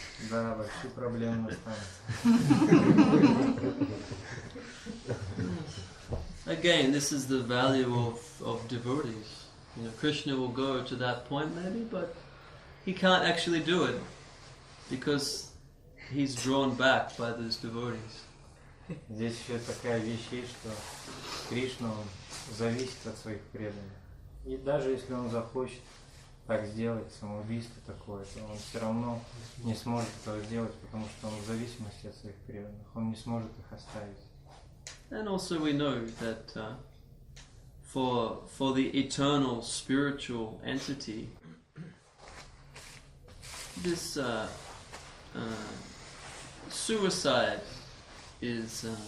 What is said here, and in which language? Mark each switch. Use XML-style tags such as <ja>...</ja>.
<ru>Да, большие проблемы настанут.</ru> <en>Again, this is the value of devotees. You know, Krishna will go to that point maybe, but he can't actually do it because he's drawn back by those devotees.</en> <ru>Здесь еще такая вещь есть, что Кришна, он зависит от своих преданных. И даже если он захочет так сделать, самоубийство такое, то он все равно не сможет этого сделать, потому что он в зависимости от своих преданных. Он не сможет их оставить.</ru> <en>And also we know that for the eternal spiritual entity, this suicide is</en>